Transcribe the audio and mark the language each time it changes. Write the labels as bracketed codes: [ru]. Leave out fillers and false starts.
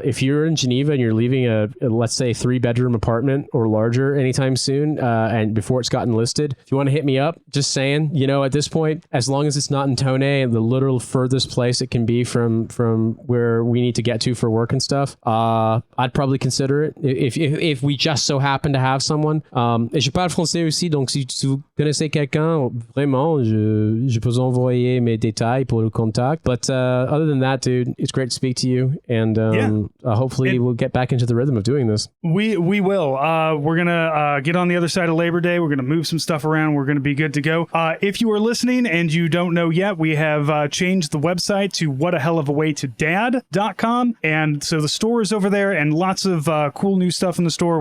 [en] If you're in Geneva and you're leaving a let's say 3-bedroom apartment or larger anytime soon, and before it's gotten listed, if you want to hit me up, just saying, at this point, as long as it's not in Tonnay, the literal furthest place it can be from where we need to get to for work and stuff, I'd probably consider it if we just so happen to have someone. [fr] Et je parle français aussi, donc si tu connaissez quelqu'un, vraiment, je peux envoyer mes détails pour le contact. [en] But other than that, dude, it's great to speak to you, and hopefully we'll get back into the rhythm of doing this. We will. We're gonna get on the other side of Labor Day. We're gonna move some stuff around. We're gonna be good to go. If you are listening and you don't know yet, we have changed the website to whatahelofawaytodad.com, and so the store is over there, and lots of cool new stuff in the store.